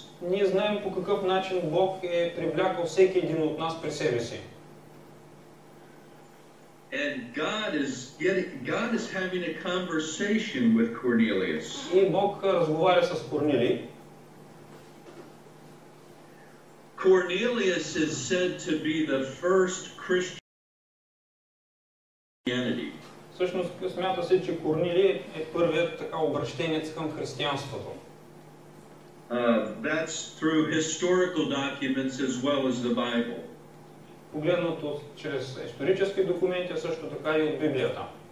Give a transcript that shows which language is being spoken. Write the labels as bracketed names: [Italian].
[Bulgarian] Ние знаем по какъв начин Бог е привлякал всеки един от нас при себе си. [English] And God is having a conversation with Cornelius. [Bulgarian] И Бог разговаря с Корнилий. [English] Cornelius is said to be the first Christian. [Bulgarian] Всъщност смята се, че Корнилий е първият така обращенец към християнството. [English] That's through historical documents as well as the Bible. [Bulgarian] Погледнато чрез исторически документи, също така и от Библията.